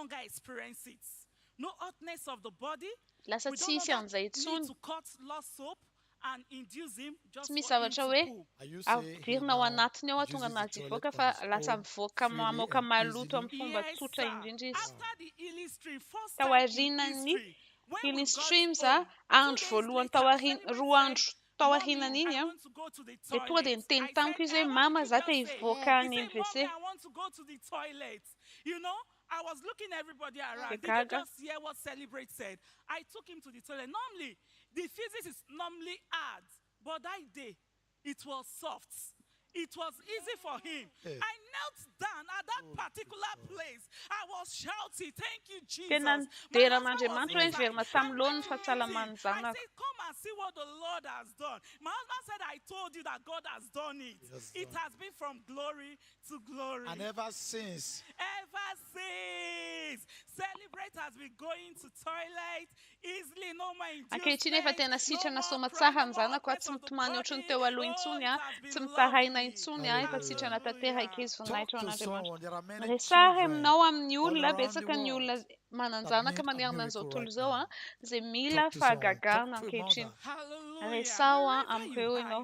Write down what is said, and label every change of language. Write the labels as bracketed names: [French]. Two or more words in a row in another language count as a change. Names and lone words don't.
[Malagasy] lasa tsy hisy an'izay intsony tsy misy zavatra hoe avirina ao anatiny ao tonga nazy hivoaka fa lasa mivoaka mamoaka maloto amin'ny fomba tsotra indrindra izy tao aorianany [English] healing streams [Malagasy] a andro voalohany roa andro tao aorianany iny a dia tonga dia niteny tamiko izy hoe mama za te hivoaka any MVC [English] I was looking everybody around. Did you just hear what Celebrate said? I took him to the toilet. Normally, the physics is normally hard, but that day, it was soft. It was easy for him. Hey. I knelt down at that particular place. I was shouting, thank you, Jesus. [Malagasy] Tena deran'Andriamanitra hoe verina tamin'lohany ny fahasalaman'ny zanako. [English] I said, come and see what the Lord has done. My husband said, I told you that God has done it. It has been from glory to glory. And ever since, Celebrate has been going to toilet easily, no more [Malagasy] ankehitriny efa tena sitrana soa matsara ny zanako a tsy mitomany ohatrany teo aloha intsony a tsy mitaraina intsony a efa sitrana tanteraka izy voninahitra ao an'Andriamanitra resary aminao amin'ny olona betsaka ny olona manan-janaka manerana an'izao tontolo izao a izay mila fahagagana ankehitriny resao a amin'ireo ianao